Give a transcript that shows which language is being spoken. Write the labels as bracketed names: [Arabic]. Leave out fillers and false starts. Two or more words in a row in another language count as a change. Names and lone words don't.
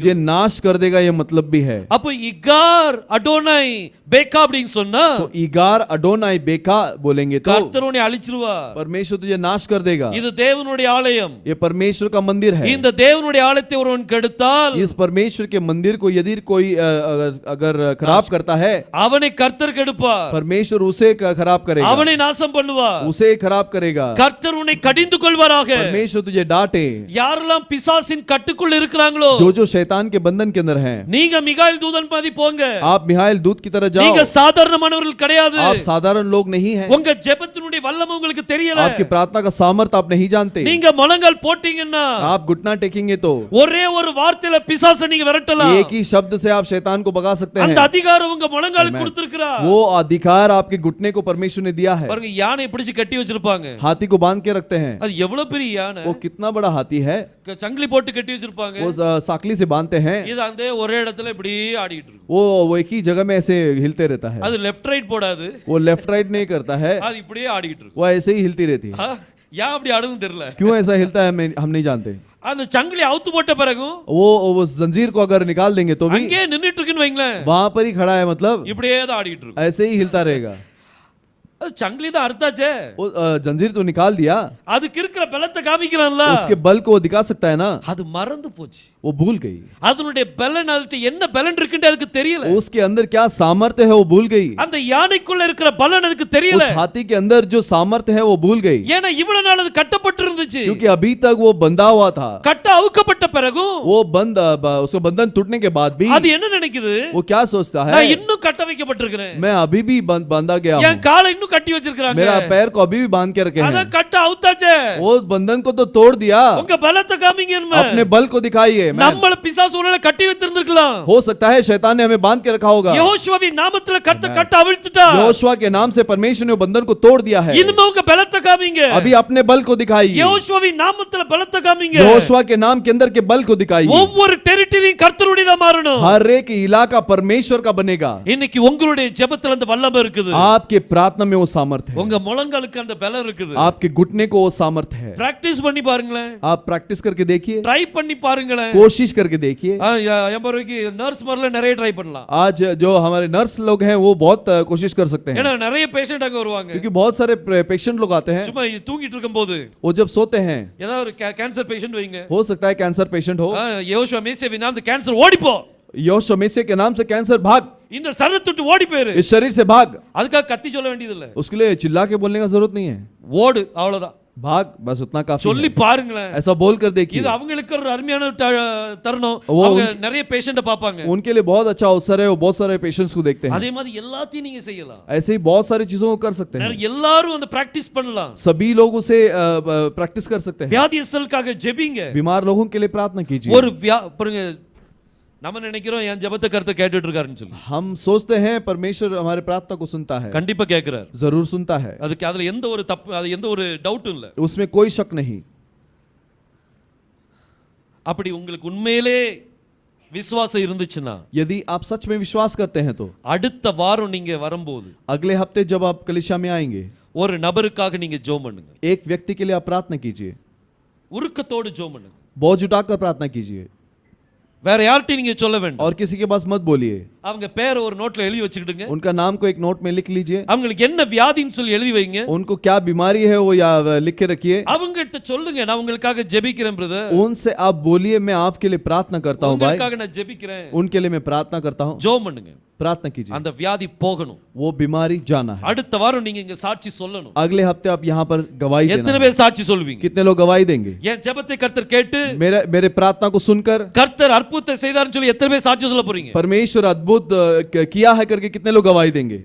[Hindi] तुझे नाश कर देगा ये मतलब भी है. [Tamil] அப்போ [Hebrew] יגער אדוני בך [Tamil] அப்படின்னு சொன்னா [Hindi] तो [Hebrew] יגער אדוני בך [Hindi] बोलेंगे तो [Tamil] கர்த்தர் உன்னை அழிச்சிருவார். [Hindi] परमेश्वर तुझे नाश कर देगा. [Tamil] இது தேவனுடைய ஆலயம். [Hindi] ये परमेश्वर का मंदिर है. [Tamil] இந்த தேவனுடைய ஆலயத்தை ஒருவன் கெடுத்தால் [Hindi] इस परमेश्वर के मंदिर को यदि कोई अगर खराब करता है, [Tamil] அவனை கர்த்தர் கெடுப்பார், [Hindi] परमेश्वर उसे खराब करेगा, [Tamil] அவனை நாசம் பண்ணுவார். [Hindi] उसे खराब करेगा. [Tamil] கர்த்தர் உன்னை கடிந்து கொள்வாராக. [Hindi] परमेश्वर तुझे डांटे. [Tamil] யாரெல்லாம் பிசாசின் கட்டுக்குள்ள இருக்கிறாங்களோ, [Hindi] जो शैतान के बंधन के अंदर हैं, [Tamil] நீங்க மிகாயில் தூதன் மாதிரி போங்க. [Hindi] आप मिहाइल दूत की तरह [Tamil] நீங்க [Hindi] जाओ. [Tamil] சாதாரணமானவர்கள் கிடையாது. [Hindi] आप साधारण लोग नहीं हैं. [Tamil] உங்க ஜெபத்தினுடைய வல்லமை உங்களுக்கு தெரியல. [Hindi] आपकी प्रार्थना का सामर्थ आप नहीं जानते. [Tamil] நீங்க முழங்கால் போட்டீங்கன்னா [Hindi] आप घुटना टेकेंगे तो [Tamil] ஒரே ஒரு வார்த்தையில பிசாசை நீங்க விரட்டலாம். [Hindi] एक ही शब्द से आप शैतान को भगा सकते [Tamil] அந்த [Hindi] हैं. [Tamil] அதிகாரம் உங்க முழங்காலுக்கு கொடுத்திருக்கிறார். [Hindi] वो अधिकार आपके घुटने को परमेश्वर ने दिया है. [Tamil] பாருங்க, யானை பிடிச்சு கட்டி வச்சிருப்பாங்க. [Hindi] हाथी को बांध के रखते हैं. [Tamil] அது எவ்வளவு பெரிய யானை, [Hindi] वो कितना बड़ा हाथी है, [Tamil] சங்கிலி போட்டு கட்டி வச்சிருப்பாங்க. [Hindi] वो साकली से बांधते हैं. [Tamil] இது அந்த ஒரே இடத்துல இப்படி ஆடிட்டு இருக்கும். [Hindi] वो एक ही जगह में ऐसे हिलते रहता है. [Tamil] அது [English] left right [Tamil] போடாது, [Hindi] वो [English] left right [Hindi] नहीं करता है, [Tamil] அது இப்படியே ஆடிட்டு இருக்கும். [Hindi] वो ऐसे ही हिलती रहती है. [Tamil] ஏன் அப்படி ஆடுதுன்னு தெரியல. [Hindi] क्यों ऐसा हिलता है हम नहीं जानते. [Tamil] அந்த சங்கிலி அவுத்து போட்ட பிறகு [Hindi] वो जंजीर को अगर निकाल देंगे तो भी [Tamil] அங்கே நின்னுட்டு இருக்குன்னு வைங்களேன், [Hindi] वहां पर ही खड़ा है, मतलब [Tamil] இப்படியே தான் ஆடிட்டு இருக்கும். [Hindi] ऐसे ही हिलता रहेगा. [Tamil] அது சங்கிலி தான் அறுத்தாச்சே, [Hindi] वो जंजीर तो निकाल दिया, [Tamil] அதுக்கு இருக்கிற பலத்தை காமிக்கிறான்ல, [Hindi] उसके बल को वो दिखा सकता है ना, [Tamil] அது மறந்து போச்சு. [Hindi] वो भूल गई. [Tamil] அதனுடைய பலன், அதுக்கு என்ன பலன் இருக்குன்னு அதுக்கு தெரியல. [Hindi] उसके अंदर क्या सामर्थ्य है वो भूल गई. [Tamil] அந்த யானைக்குள்ள இருக்கிற பலன் அதுக்கு தெரியல. [Hindi] उस हाथी के अंदर जो सामर्थ्य है वो भूल गई, [Tamil] ஏன்னா இவ்வளவு நாள் அது கட்டப்பட்டு இருந்துச்சு. [Hindi] क्योंकि अभी तक वो बंधा हुआ था. [Tamil] கட்ட அவுக்கப்பட்ட பிறகு [Hindi] वो उसका बंधन टूटने के बाद भी [Tamil] அது என்ன நினைக்குது, [Hindi] वो क्या सोचता है, [Tamil] நான் இன்னும் கட்ட வைக்கப்பட்டிருக்கிறேன், [Hindi] मैं अभी भी बांधा गया [Tamil] என் [Hindi] हूँ, [Tamil] காலை இன்னும் கட்டி வச்சிருக்காங்க, [Hindi] मेरा पैर को अभी भी बांध के रखे [Tamil] அத [Hindi] हैं. [Tamil] கட்ட அவுத்தாச்சே. [Hindi] वो बंधन को तो तोड़ दिया, [Tamil] உங்க பலத்தை காமிங்க. [Hindi] अपने बल को दिखाइए. [Tamil] நம்மள பிசாசு ஒருவேளை கட்டி வச்சிருந்திருக்கலாம். [Hindi] हो सकता है शैतान ने हमें बांध के रखा होगा. [Tamil] யெகோவாவின் நாமத்துல கட்ட அவிழ்த்துட்டா. [Hindi] यहोशुआ के नाम से परमेश्वर ने बंधन को तोड़ दिया है. [Tamil] இனிமே உங்க பலத்தை காமிங்க. [Hindi] अभी अपने बल को दिखाइए. [Tamil] யெகோவாவின் நாமத்துல பலத்தை காமிங்க. [Hindi] यहोशुआ के नाम के अंदर के बल को दिखाइए. [Tamil] ஒவ்வொரு டெரிட்டரியும் கர்த்தருடையதா மாறணும். [Hindi] हर एक इलाका परमेश्वर का बनेगा. [Tamil] இன்னைக்கு உங்களுடைய ஜெபத்துல அந்த வல்லமை இருக்குது. [Hindi] आपके प्रार्थना में वो सामर्थ्य है, [Tamil] உங்க முழங்காலுக்கு அந்த பலம் இருக்குது. [Hindi] आपके घुटने को वो सामर्थ्य है. [Tamil] பிராக்டீஸ் பண்ணி பாருங்களேன், [Hindi] आप प्रैक्टिस करके देखिए, [Tamil] ட்ரை பண்ணி பாருங்களேன். [Hindi] कोशिश करके देखिए. [Tamil] எம்பருக்கு நர்ஸ் மாதிரில நிறைய ட்ரை பண்ணலாம். [Hindi] आज जो हमारे नर्स लोग हैं वो बहुत कोशिश कर सकते हैं, [Tamil] ஏன்னா நிறைய பேஷண்ட் அங்க வருவாங்க. [Hindi] क्योंकि बहुत सारे पेशेंट लोग आते हैं. [Tamil] சும்மா தூங்கிட்டு இருக்கும்போது [Hindi] वो जब सोते हैं, [Tamil] ஏதாவது ஒரு கேன்சர் பேஷண்ட் வைங்க, [Hindi] हो सकता है कैंसर पेशेंट हो, [Tamil] யெகோவா மேசியாவின் நாமத்துல கேன்சர் ஓடிப்போ, [Hindi] यहोशुआ मेसिया के नाम से कैंसर भाग, [Tamil] இந்த சரீரத்தை விட்டு ஓடி போயிரு. [Hindi] इस शरीर से भाग. [Tamil] அதுக்காக கத்தி சொல்ல வேண்டியது இல்ல, [Hindi] उसके लिए चिल्ला के बोलने का जरूरत नहीं है, [Tamil] ஓடு அவ்வளவுதான். [Hindi] भाग, बस उतना काफी [Tamil] சொல்லி [Hindi] है. [Tamil] பாருங்களேன். [Hindi] ऐसा बोल कर देखिए. [Tamil] இது அவங்களுக்கு ஒரு அருமையான தருணம். [Hindi] वो [Tamil] அவங்க நிறைய பேஷண்ட பாப்பாங்க. [Hindi] उनके लिए बहुत अच्छा अवसर है, वो बहुत सारे पेशेंट्स को देखते हैं. [Tamil] அதே மாதிரி எல்லாத்தையும் நீங்க செய்யலாம். [Hindi] ऐसे ही बहुत सारी चीजों को कर सकते हैं. [Tamil] எல்லாரும் அந்த பிராக்டீஸ் பண்ணலாம். [Hindi] सभी लोग उसे प्रैक्टिस कर सकते हैं. [Tamil] வியாதியஸ்தலுக்காக ஜெபிங்க. [Hindi] बीमार लोगों के लिए प्रार्थना कीजिए. [Tamil] ஒரு பாருங்க, நம்ம நினைக்கிறோம் என் ஜெபத்தை கர்த்தர் கேட்டுட்டு இருக்காருன்னு சொல்லி. [Hindi] हम सोचते हैं परमेश्वर हमारे प्रार्थना को सुनता है. [Tamil] கண்டிப்பா கேக்குறார், [Hindi] जरूर सुनता है, [Tamil] அதுக்கு அதுல எந்த ஒரு தப்பு, அது எந்த ஒரு டவுட்டும் இல்ல. [Hindi] उसमें कोई शक नहीं. [Tamil] அப்படி உங்களுக்கு உண்மையிலே விசுவாசம் இருந்துச்சுன்னா, [Hindi] यदि आप सच में विश्वास करते हैं तो [Tamil] அடுத்த வாரம் நீங்க வரும்போது [Hindi] अगले हफ्ते जब आप कलीसिया में आएंगे, [Tamil] ஒரு நபருக்காக நீங்க ஜெபம் பண்ணுங்க. [Hindi] एक व्यक्ति के लिए आप प्रार्थना कीजिए, [Tamil] உருக்கத்தோடு ஜெபம் பண்ணுங்க. [Hindi] बोझ उठाकर प्रार्थना कीजिए, [Tamil] வேற யார்கிட்டயும் நீங்க சொல்ல வேண்டாம். [Hindi] और किसी के पास मत बोलिए. [Tamil] அவங்க பேரை ஒரு நோட்ல எழுதி வச்சுக்கிடுங்க. [Hindi] उनका नाम को एक नोट में लिख लीजिए. [Tamil] அவங்களுக்கு என்ன வியாதின்னு சொல்லி எழுதி வைங்க. [Hindi] उनको क्या बीमारी है वो या लिख के रखिए. [Tamil] அவங்க கிட்ட சொல்லுங்க, நான் உங்களுக்காக ஜெபிக்கிறேன் பிரதர், [Hindi] उनसे आप बोलिए मैं आपके लिए प्रार्थना करता हूँ भाई, [Tamil] உங்களுக்காக நான் ஜெபிக்கிறேன். [Hindi] उनके लिए मैं प्रार्थना करता हूँ. [Tamil] ஜெபம் பண்ணுங்க. [Hindi] प्रार्थना कीजिए, [Tamil] அந்த வியாதி போகணும். [Hindi] वो बीमारी जाना है. [Tamil] அடுத்த வாரம் நீங்க இங்க சாட்சி சொல்லணும். [Hindi] अगले हफ्ते आप यहाँ पर गवाही देना [Tamil] எத்தனை [Hindi] है. [Tamil] பேர் சாட்சி சொல்வீங்க? [Hindi] कितने लोग गवाही देंगे? [Tamil] என் ஜெபத்தை கர்த்தர் கேட்டு [Hindi] मेरे प्रार्थना को सुनकर [Tamil] கர்த்தர் அற்புதத்தை செய்தார்னு சொல்லி எத்தனை பேர் சாட்சி சொல்ல போறீங்க? [Hindi] परमेश्वर अद्भुत किया है करके कितने लोग गवाही देंगे?